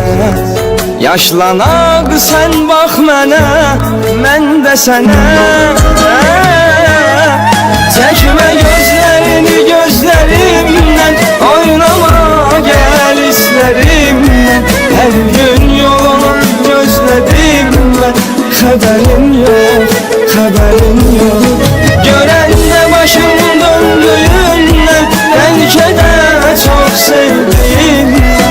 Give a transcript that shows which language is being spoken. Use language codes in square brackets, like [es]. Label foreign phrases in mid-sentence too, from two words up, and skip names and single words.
[az] Yaşlanak sen bak mənə, mən də sənə. Çəkmə gözlərini gözlərimdən, oynama gel isterimdən. Hər gün yolunu gözlədim mən, [tr] haberin yok, haberin yok. Gören de başım döndüğünden, belki de çok sevdiğimden.